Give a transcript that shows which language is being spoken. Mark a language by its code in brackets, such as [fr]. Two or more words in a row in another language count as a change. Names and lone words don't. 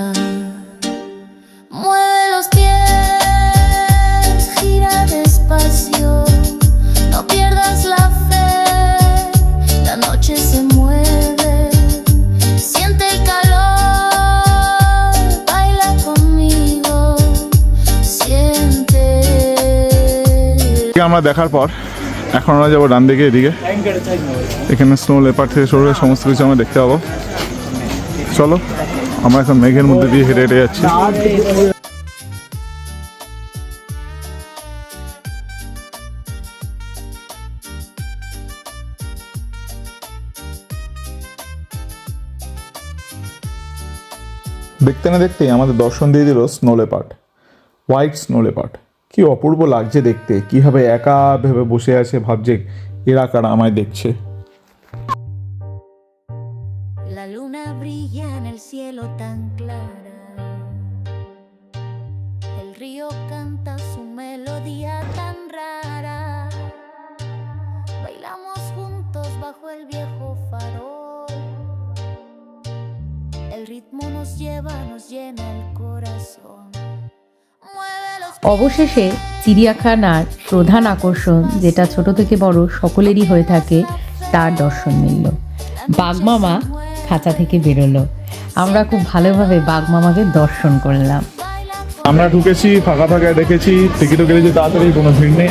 [es] Mueve los pies, gira despacio, no pierdas la fe, la noche se mueve, siente el calor, baila conmigo, siente. [bn] আমরা দেখার পর এখন আমরা যাবো ডান দিকে, এদিকে এখানে [en] snow leopard [bn] থেকে শুরু করে সমস্ত কিছু আমরা দেখতে পাবো। চলো, আমরা এখন মেঘের মধ্যে দিয়ে হেঁটে হেঁটে যাচ্ছি। দেখতে না দেখতেই আমাদের দর্শন দিয়ে দিল [en] snow leopard, white snow leopard. [bn] কি অপূর্ব লাগছে দেখতে, কীভাবে একা ভেবে বসে আছে, ভাবছে এরা কারা আমায় দেখছে। [es] La luna brilla en el cielo tan clara. El río canta su melodía tan rara. Bailamos juntos bajo el viejo farol. El ritmo nos llena el corazón. Mueve los [bn] অবশেষে চিড়িয়াখানার প্রধান আকর্ষণ, যেটা ছোট থেকে বড় সকলেরই হয়ে থাকে, তার দর্শন মিলল। বাঘমামা খাঁচা থেকে বেরোলো। আমরা খুব ভালোভাবে বাঘমামাকে দর্শন করলাম। আমরা ঢুকেছি ফাঁকা ফাঁকা, দেখেছি টিকিটও কেটেছি তাড়াতাড়ি, কোনো ভিড় নেই।